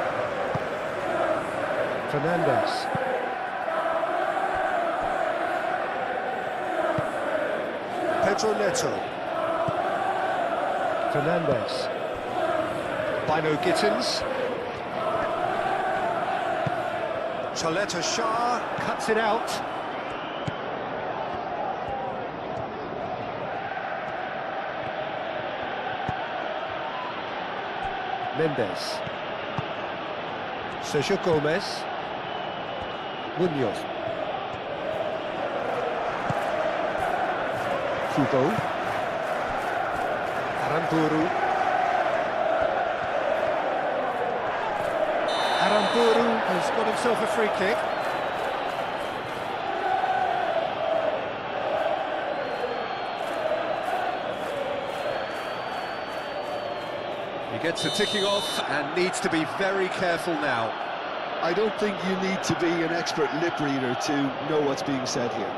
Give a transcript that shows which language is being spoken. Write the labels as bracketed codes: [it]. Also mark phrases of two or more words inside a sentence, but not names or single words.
[en] Fernandez. Pedro Neto. Fernandez. Bino Gittins. Chaleta Shah cuts it out. Mendes. Sergio Gomez. Munoz. Kubo. Aramburu. Aramburu has got himself a free kick. He gets the ticking off and needs to be very careful now. I don't think you need to be an expert lip reader to know what's being said here.